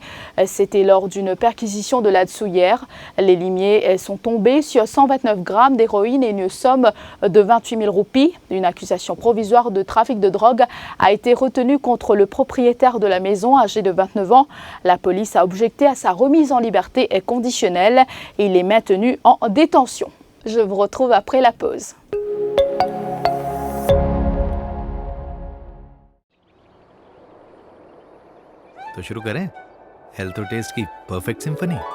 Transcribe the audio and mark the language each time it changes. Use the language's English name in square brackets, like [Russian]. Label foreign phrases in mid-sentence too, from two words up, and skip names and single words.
[French] C'était lors d'une perquisition de là-dessous hier. Les limiers sont tombés sur 129 grammes d'héroïne et une somme de 28 000 roupies. Une accusation provisoire de trafic de drogue a été retenue contre le propriétaire de la maison, âgé de 29 ans. La police a objecté à sa remise en liberté conditionnelle et il est maintenu en détention. Je vous retrouve après la pause. [Hindi] तो शुरू करें हेल्थ और टेस्ट की [English] perfect symphony